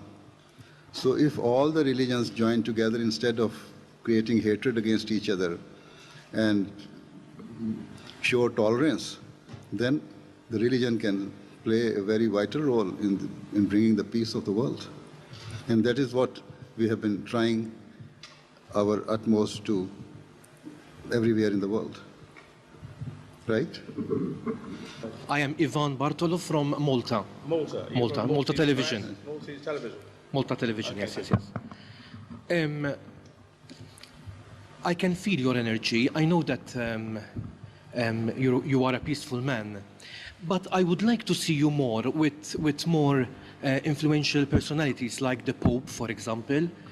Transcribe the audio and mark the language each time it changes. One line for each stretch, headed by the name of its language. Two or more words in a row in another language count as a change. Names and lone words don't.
English: So if all the religions join together instead of creating hatred against each other and show tolerance, then the religion can play a very vital role in bringing the peace of the world. And that is what we have been trying our utmost to everywhere in the world. Right? I am Ivan Bartolo from Malta. Malta Television. Maltese television. Malta Television, okay. Yes. I can feel your energy. I know that you are a peaceful man, but I would like to see you more with more influential personalities like the Pope, for example.